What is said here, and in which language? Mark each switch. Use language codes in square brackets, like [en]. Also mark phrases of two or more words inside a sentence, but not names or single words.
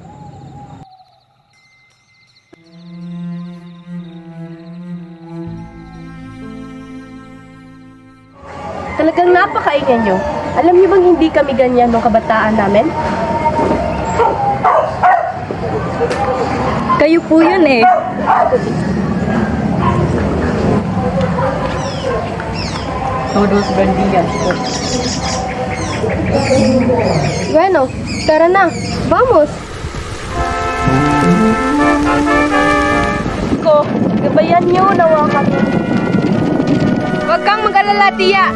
[tl] Talagang napakaingay nyo. Alam niyo bang hindi kami ganyan nung kabataan namin? Kayo po yun eh. [es] Todos bendigan. [tl] Bueno, tara na. Vamos! Ko, gabayan niyo nawa kami. Huwag kang mag-alala, Tia.